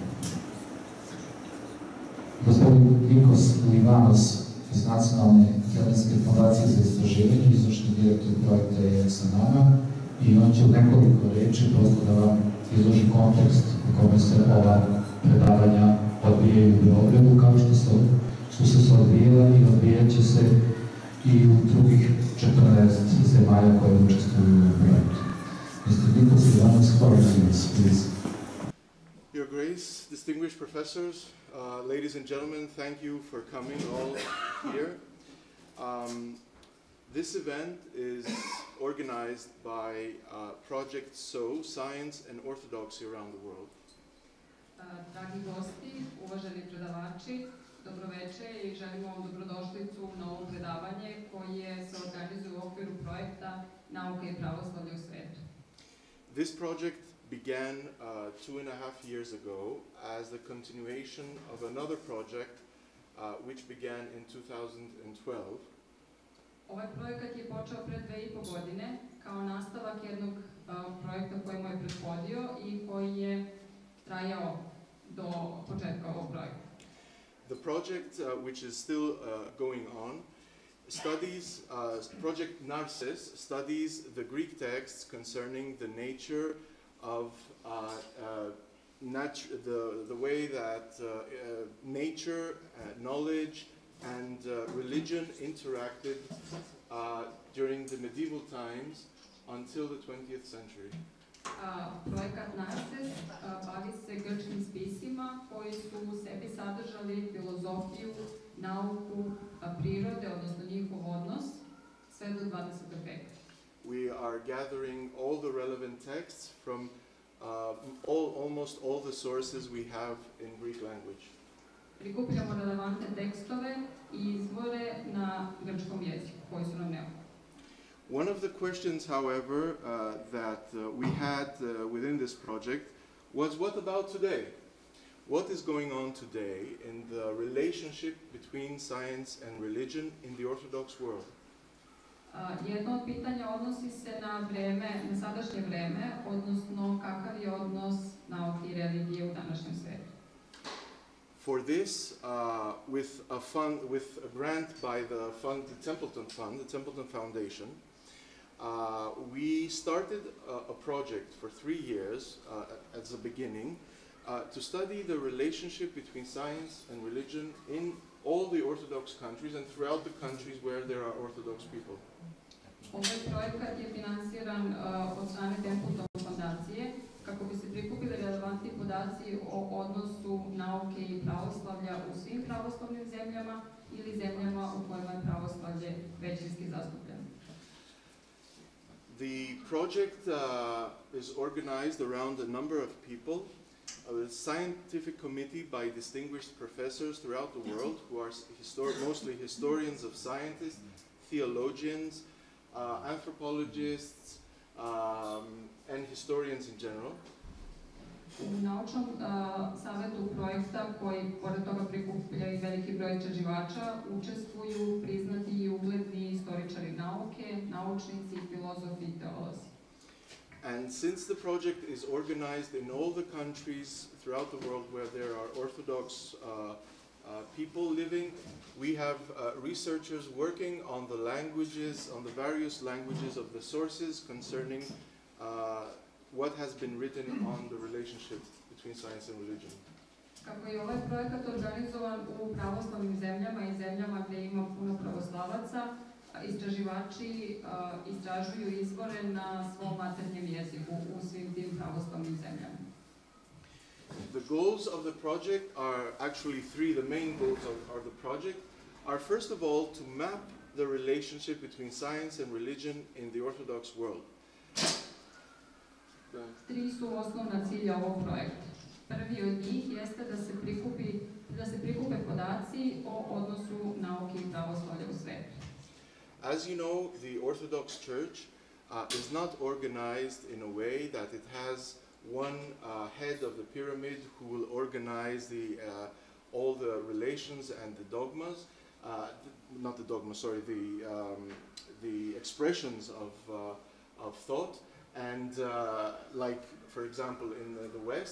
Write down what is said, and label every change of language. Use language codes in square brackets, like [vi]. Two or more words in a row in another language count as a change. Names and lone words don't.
[sr] Gospodin Nikos Livanos iz Nacionalne herojske fondacije za istraživanje, izvršni direktor projekta je sa nama i on će u nekoliko reči prosto da vam izloži kontekst u kome se ova predavanja odvijaju u Beogradu, kao što su se odvijela i odvijat će se i u drugih 14 zemalja koje učestvuju u projektu. [en] Mr. Nikos Livanos, floor is yours, please. Your Grace, distinguished professors, ladies and gentlemen, thank you for coming all here. This event is organized by Project SO, Science and Orthodoxy around the world. [sr] Dragi gosti, uvaženi predavači, dobroveče i želimo vam dobrodošlicu na ovo predavanje koje se organizuje u okviru projekta Nauke i pravoslavlje u svetu. [en] This project began 2.5 years ago as the continuation of another project which began in 2012. [sr] Ovaj projekat je počeo pre 2,5 godine kao nastavak jednog projekta koji mu je prethodio i koji je trajao do početka ovog projekta. [en] The project, which is still going on, studies, Project Narcissus studies the Greek texts concerning the nature of the way that nature, knowledge, and religion interacted during the medieval times until the 20th century. [sr] Projekat Narcissus bavi se grčkim spisima koji su u sebi sadržali filozofiju, nauku, prirode, odnosno njihov odnos, sve do 20. veka. [en] We are gathering all the relevant texts from almost all the sources we have in Greek language. [sr] Prikupljamo relevantne tekstove i izvore na grčkom jeziku koji su nam neophodni. [en] One of the questions, however, that we had within this project was, what about today? What is going on today in the relationship between science and religion in the Orthodox world? [sr] Jedno od pitanja odnosi se na sadašnje vreme, odnosno kakav je odnos nauke i religije u današnjem svetu. [en] For this, with a grant by the Templeton Fund, the Templeton Foundation, we started a project for 3 years as a beginning to study the relationship between science and religion in all the Orthodox countries and throughout the countries where there are Orthodox people. [sr] Ovaj projekat je finansiran od strane Templeton fondacije kako bi se prikupili relevantni podaci o odnosu nauke i pravoslavlja u svim pravoslavnim zemljama ili zemljama u kojima je pravoslavlje većinski zastupljeno. [en] The project is organized around a number of people, a scientific committee by distinguished professors throughout the world who are mostly historians of scientists, theologians, anthropologists, and historians in general. [sr] U naučnom savjetu projekta, koji pored toga prikuplja i veliki broj istraživača, učestvuju priznati i ugledni istoričari nauke, naučnici, filozofi i teolozi. [en] And since the project is organized in all the countries throughout the world where there are Orthodox people living, we have researchers working on the languages, on the various languages of the sources concerning what has been written on the relationship between science and religion. [sr] Kako je ovaj projekat organizovan u pravoslavnim zemljama i zemljama gdje ima puno pravoslavaca, istraživači istražuju izvore na svom maternjem jeziku u svim tim pravoslavnim zemljama. [en] The goals of the project are actually three. The main goals of the project are, first of all, to map the relationship between science and religion in the Orthodox world. [sr] Tri su osnovna cilja ovog projekta. Prvi od njih jeste da se prikupe podaci o odnosu nauke i pravoslavlja u svetu. [en] As you know, the Orthodox Church is not organized in a way that it has one head of the pyramid who will organize all the relations and the dogmas, not the dogmas, sorry, the expressions of thought, and like, for example, in the West.